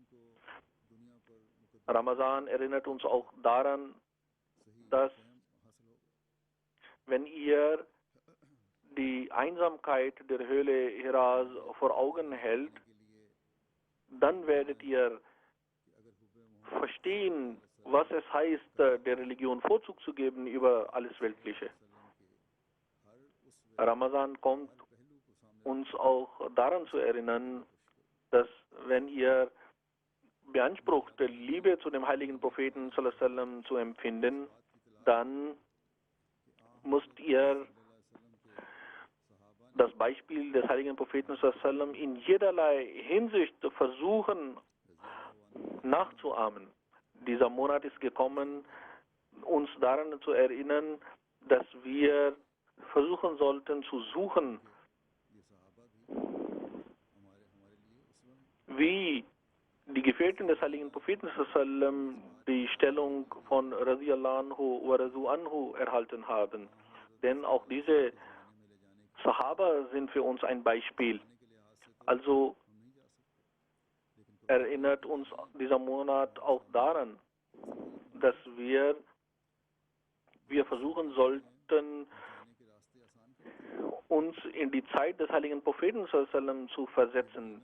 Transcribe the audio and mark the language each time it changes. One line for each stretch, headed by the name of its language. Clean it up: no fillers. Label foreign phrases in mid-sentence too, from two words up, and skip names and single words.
German: Ramazan erinnert uns auch daran, dass wenn ihr die Einsamkeit der Höhle Hiras vor Augen hält, dann werdet ihr verstehen, was es heißt, der Religion Vorzug zu geben über alles Weltliche. Ramazan kommt uns auch daran zu erinnern, dass wenn ihr beansprucht, Liebe zu dem heiligen Propheten
Arabic: صلى الله عليه وسلم
German: zu empfinden, dann müsst ihr das Beispiel des heiligen Propheten
Arabic: صلى الله عليه وسلم
German: in jederlei Hinsicht versuchen nachzuahmen. Dieser Monat ist gekommen, uns daran zu erinnern, dass wir versuchen sollten zu suchen, wie die Gefährten des heiligen Propheten sallam die Stellung von
Arabic: رضي الله عنه و رضوا عنه
German: erhalten haben. Denn auch diese Sahaba sind für uns ein Beispiel. Also erinnert uns dieser Monat auch daran, dass wir versuchen sollten, uns in die Zeit des heiligen Propheten sallam zu versetzen.